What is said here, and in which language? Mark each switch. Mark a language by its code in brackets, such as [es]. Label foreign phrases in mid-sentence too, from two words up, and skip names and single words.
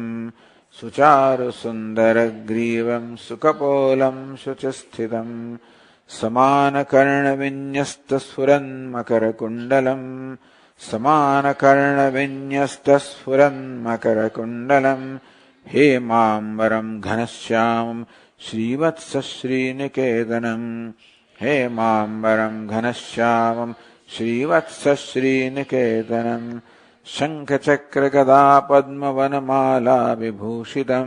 [sa] सुचारु सुंदर ग्रीवम सुकपोलम शुचिस्थितम. समानकर्ण विन्यस्त स्फुरन मकर कुंडलम. समानकर्ण विन्यस्त स्फुरन मकर कुंडलम. हेमाम्बरं घनश्यामं श्रीवत्स श्रीनिकेतनम्. हेमाम्बरं घनश्यामं श्रीवत्स श्रीनिकेतनम्. शङ्खचक्रगदा पद्मवनमाला विभूषितम्.